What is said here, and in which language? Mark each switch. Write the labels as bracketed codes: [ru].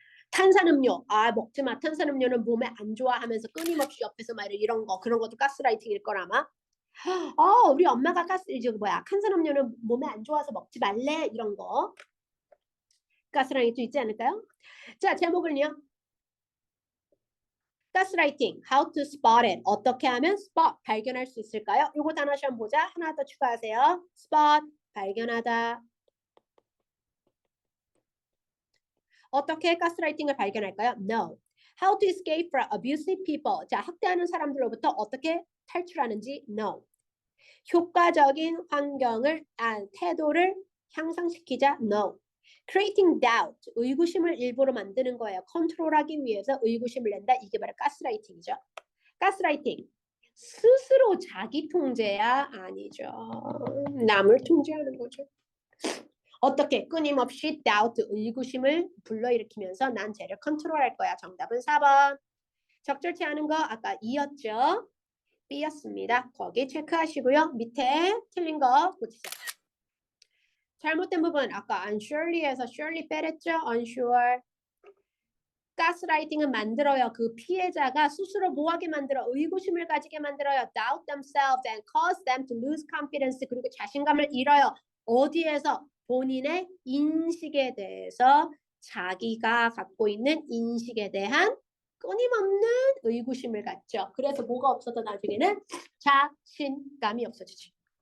[ko] 탄산음료, 먹지 마. 탄산음료는 몸에 안 좋아 하면서 끊임없이 옆에서 막 이런 거, 그런 것도 가스라이팅일 거라마. 우리 엄마가 탄산음료는 몸에 안 좋아서 먹지 말래. 이런 거. 가스라이팅도 있지 않을까요? 자, 제목을요. [en] 가스라이팅, how to spot it. [ko] 어떻게 하면 spot, 발견할 수 있을까요? 요거 단어 시험 보자. 하나 더 추가하세요. spot, 발견하다. 어떻게 가스라이팅을 발견할까요? [en] No. How to escape from abusive people. [ko] 자, 학대하는 사람들로부터 어떻게 탈출하는지 no. 효과적인 환경을, 태도를 향상시키자 no. [en] Creating doubt. [ko] 의구심을 일부러 만드는 거예요. 컨트롤하기 위해서 의구심을 낸다. 이게 바로 가스라이팅이죠. 가스라이팅. 스스로 자기 통제야? 아니죠. 남을 통제하는 거죠. 어떻게? 끊임없이 doubt, 의구심을 불러일으키면서 난 쟤를 컨트롤할 거야. 정답은 4번. 적절치 않은 거 아까 2였죠. B였습니다. 거기 체크하시고요. 밑에 틀린 거 고치자. 잘못된 부분 아까 unsurely에서 surely 빼랬죠. [en] unsure. [ko] 가스라이팅은 만들어요. 그 피해자가 스스로 뭐하게 만들어? 의구심을 가지게 만들어요. [en] doubt themselves and cause them to lose confidence. [ko] 그리고 자신감을 잃어요. 어디에서? 본인의 인식에 대해서 자기가 갖고 있는 인식에 대한 끊임없는 의구심을 갖죠. 그래서 뭐가 없어도 나중에는 자신감이 없어지죠.